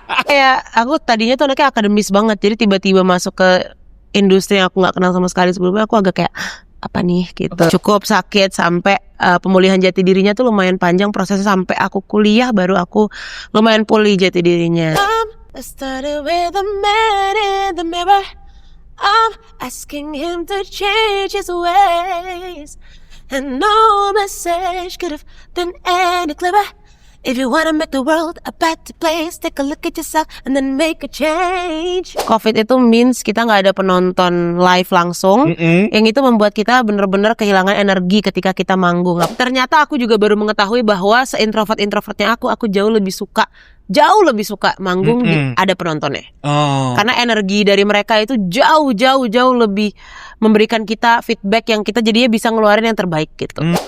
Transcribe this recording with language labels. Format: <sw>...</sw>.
<id>Kayak aku tadinya tuh anaknya akademis banget, jadi tiba-tiba masuk ke industri yang aku gak kenal sama sekali sebelumnya, aku agak kayak apa nih gitu. Cukup sakit sampai pemulihan jati dirinya tuh lumayan panjang prosesnya, sampai aku kuliah baru aku lumayan pulih jati dirinya.</id> <en>I started with a man in the mirror. I'm asking him to change his ways, and no message could have been any clearer. If you wanna make the world a better place, take a look at yourself and then make a change.</en> <id>Covid itu means kita nggak ada penonton live langsung, yang itu membuat kita bener-bener kehilangan energi ketika kita manggung. Ternyata aku juga baru mengetahui bahwa seintrovert-introvertnya aku jauh lebih suka manggung ada penontonnya. Karena energi dari mereka itu jauh lebih memberikan kita feedback yang kita jadinya bisa ngeluarin yang terbaik gitu.</id>